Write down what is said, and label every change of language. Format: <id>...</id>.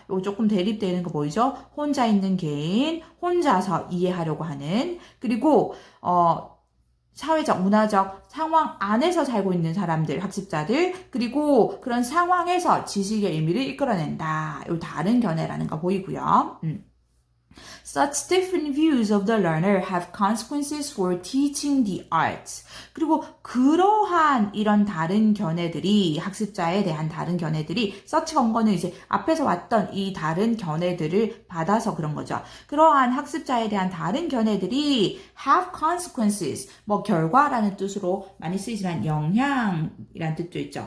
<ko>요거 조금 대립되는 거 보이죠? 혼자 있는 개인, 혼자서 이해하려고 하는 그리고 사회적, 문화적 상황 안에서 살고 있는 사람들, 학습자들, 그리고 그런 상황에서 지식의 의미를 이끌어낸다. 요 다른 견해라는 거 보이고요.</ko> <en>Such different views of the learner have consequences for teaching the arts.</en> <ko>그리고 그러한 이런 다른 견해들이 학습자에 대한 다른 견해들이 such 건거는 이제 앞에서 왔던 이 다른 견해들을 받아서 그런 거죠. 그러한 학습자에 대한 다른 견해들이 have consequences 결과라는 뜻으로 많이 쓰이지만 영향이라는 뜻도 있죠.</ko>